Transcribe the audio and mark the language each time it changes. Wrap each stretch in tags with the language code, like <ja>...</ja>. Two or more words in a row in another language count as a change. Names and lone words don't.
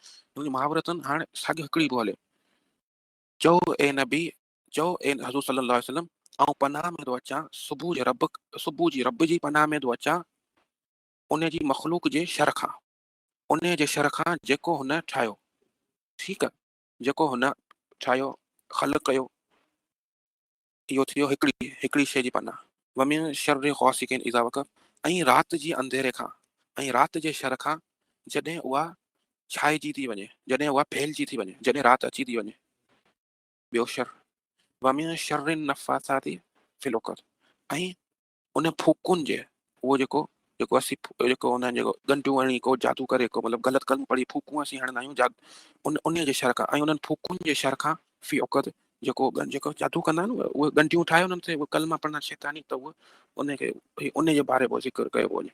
<sd>मुंहिंजी महावरतन हाणे साॻियो हिकिड़ी पियो हले। चओ ए नबी, चओ ए हज़ूर</sd> <ar>صلى الله عليه وسلم,</ar> <sd>ऐं पनाह में थो अचां सुबुह जी रब जी पनाह में थो अचां उन जी मख़लूक जे शर खां, उन जे शर खां जेको हुन ठाहियो। ठीकु आहे। जेको हुन ठाहियो, ख़लक़ कयो। इहो थियो हिकिड़ी शइ जी पनाह।</sd> <ar>ومن شر غاسق إذا وقب.</ar> <sd>ऐं राति जी अंधेरे खां, ऐं राति जे शर खां जॾहिं उहा छाइजी थी वञे, जॾहिं उहा फैलिजी थी वञे, जॾहिं राति अची थी वञे। ॿियो शर</sd> <ar>ومن شر النفاثات في العقد.</ar> <sd>ऐं उन फूकुनि जे उहो जेको असीं जेको हुन जेको ॻंढियूं हणी को जादू करे को मतिलबु ग़लति कलम पढ़ी फूकूं असीं हणंदा आहियूं उन जे शर खां। ऐं उन्हनि फूकुनि जे शर खां</sd> <ar>في العقد</ar> <sd>जेको जादू कंदा आहिनि उहे ॻंढियूं ठाहे उन्हनि ते उहे कलमा पढ़ंदा शैतानी, त उहे उनखे उन जे बारे में ज़िक्र कयो वञे।</sd>